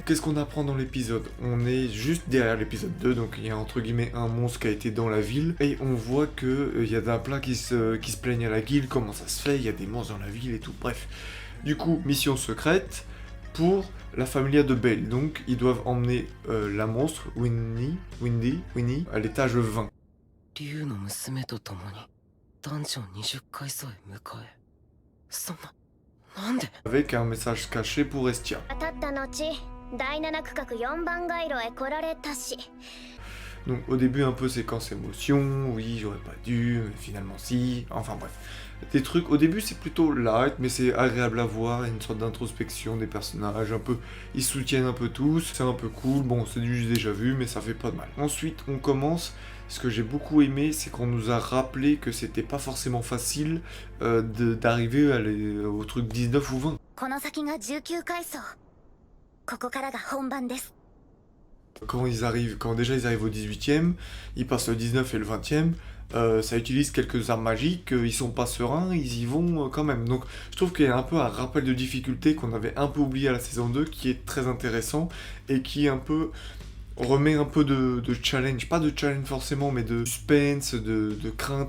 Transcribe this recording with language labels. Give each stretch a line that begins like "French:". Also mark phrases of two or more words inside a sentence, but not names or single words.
French: Qu'est-ce qu'on apprend dans l'épisode? On est juste derrière l'épisode 2, donc il y a entre guillemets un monstre qui a été dans la ville, et on voit que il y a d'un plat qui se plaignent à la guilde, comment ça se fait, il y a des monstres dans la ville et tout, bref. Du coup, mission secrète pour la familia de Belle. Donc, ils doivent emmener la monstre, Winnie, à l'étage 20.
Japanese: 竜の娘と共にダンジョン20階層へ向かえ。そんな、なんで
French: Avec un message caché pour Estia.
Japanese: 当たった後、第7区画4番街路へ来られたし。
French: Donc au début un peu séquence émotion, oui j'aurais pas dû, mais finalement si, enfin bref. Des trucs, au début c'est plutôt light, mais c'est agréable à voir, il y a une sorte d'introspection des personnages, un peu, ils se soutiennent un peu tous, c'est un peu cool, bon c'est du déjà vu, mais ça fait pas de mal. Ensuite on commence, ce que j'ai beaucoup aimé, c'est qu'on nous a rappelé que c'était pas forcément facile d'arriver au truc 19 ou 20.
Japanese: この先が19階層。ここからが本番です。
French: Quand déjà ils arrivent au 18e, ils passent le 19 et le 20e, ça utilise quelques armes magiques, ils sont pas sereins, ils y vont quand même. Donc je trouve qu'il y a un peu un rappel de difficulté qu'on avait un peu oublié à la saison 2, qui est très intéressant, et qui un peu remet un peu de challenge, pas de challenge forcément, mais de suspense, de crainte.